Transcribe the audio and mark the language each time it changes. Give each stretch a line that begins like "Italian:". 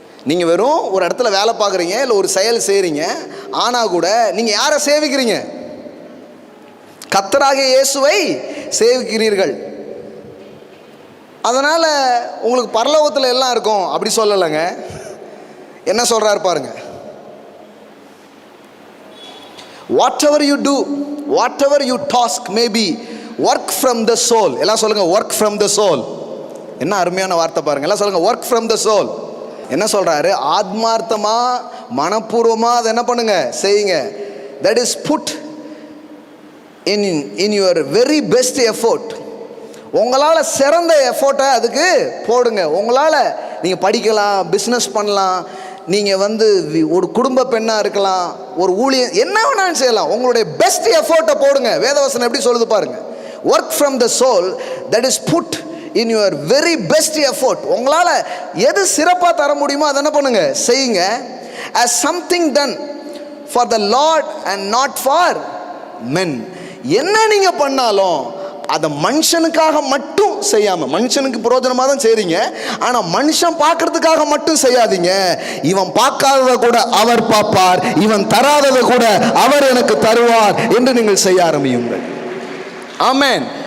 Tamil: நீங்கள் வெறும் ஒரு இடத்துல வேலை பார்க்குறீங்க, இல்லை ஒரு செயல் செய்கிறீங்க, ஆனால் கூட நீங்கள் யாரை சேவிக்கிறீங்க? கர்த்தராக இயேசுவை சேவிக்கிறீர்கள். அதனால் உங்களுக்கு பரலோகத்தில் எல்லாம் இருக்கும் அப்படி சொல்லலைங்க. என்ன சொல்கிறாரு பாருங்க,
English: whatever you do, whatever you task may be, work from the soul.
Tamil: எல்லாம் சொல்லுங்க,
English: work from the soul.
Tamil: என்ன அருமையான வார்த்தை பாருங்க. எல்லாம் சொல்லுங்க,
English: work from the soul.
Tamil: என்ன சொல்றாரு? ஆத்மார்த்தமா, மனப்பூர்வமா அதை என்ன பண்ணுங்க, செய்யுங்க.
English: that is put in your very best effort.
Tamil: உங்களால் சிறந்த எஃபோர்ட்டை அதுக்கு போடுங்க. உங்களால் நீங்கள் படிக்கலாம், பிஸ்னஸ் பண்ணலாம், நீங்கள் ஒரு குடும்ப பெண்ணாக இருக்கலாம், ஒரு ஊழியம், என்ன வேணாலும் செய்யலாம். உங்களுடைய பெஸ்ட் எஃபோர்ட்டை போடுங்க. வேதவசனம் எப்படி சொல்லுது பாருங்க,
English: Work from the soul, that is put in your very best effort.
Tamil: உங்களால் எது சிறப்பாக தர முடியுமோ அதை என்ன பண்ணுங்க, செய்யுங்க.
English: as something done for the Lord and not for men.
Tamil: என்ன நீங்கள் பண்ணாலும் அதை மனுஷனுக்காக மட்டும் செய்யாமல், மனுஷனுக்கு பிரயோஜனமாக தான் செய்றீங்க, ஆனால் மனுஷன் பார்க்கறதுக்காக மட்டும் செய்யாதீங்க. இவன் பார்க்காததை கூட அவர் பார்ப்பார், இவன் தராததை கூட அவர் எனக்கு தருவார் என்று நீங்கள் செய்ய ஆரம்பியுங்கள். ஆமென்.